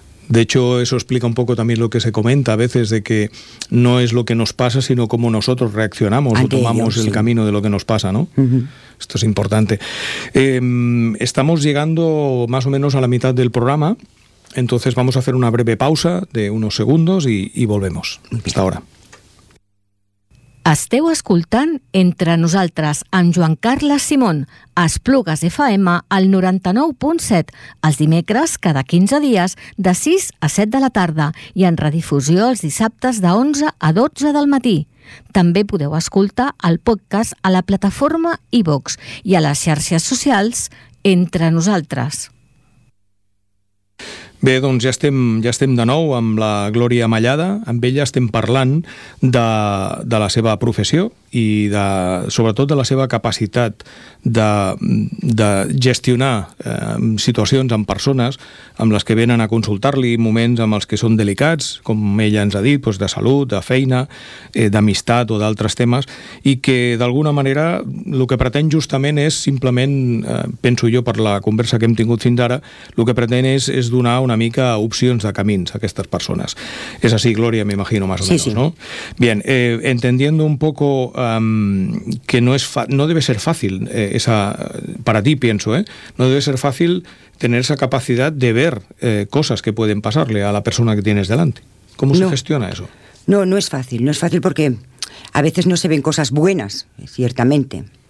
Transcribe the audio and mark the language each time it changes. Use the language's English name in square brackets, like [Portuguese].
[Spanish] De hecho, eso explica un poco también lo que se comenta a veces, de que no es lo que nos pasa, sino cómo nosotros reaccionamos ante o tomamos ellos, el camino de lo que nos pasa, ¿no? Uh-huh. Esto es importante. Estamos llegando más o menos a la mitad del programa, entonces vamos a hacer una breve pausa de unos segundos y volvemos. Hasta ahora. [Catalan] Esteu escoltant Entre nosaltres amb Joan Carles Simón a Esplugues FM al 99.7 els dimecres cada 15 dies de 6 a 7 de la tarda i en redifusió els dissabtes de 11 a 12 del matí. També podeu escoltar el podcast a la plataforma iVoox i a les xarxes socials Entre nosaltres. Bé, doncs ja estem de nou amb la Glòria Mallada. Amb ella estem parlant de la seva professió i de, sobretot de la seva capacitat de gestionar situacions amb persones amb les que venen a consultar-li, moments amb els que són delicats, com ella ens ha dit, doncs de salut, de feina, d'amistat o d'altres temes, i que d'alguna manera el que pretén justament és simplement, penso jo per la conversa que hem tingut fins ara, el que pretén és donar una mica opcions de camins a aquestes persones. És així, Glòria, m'imagino, més o menys, sí. No? [Spanish] Bien, entendiendo un poco que no debe ser fácil esa, para ti pienso, no debe ser fácil tener esa capacidad de ver cosas que pueden pasarle a la persona que tienes delante. ¿Cómo se gestiona eso? No es fácil porque a veces no se ven cosas buenas, ciertamente.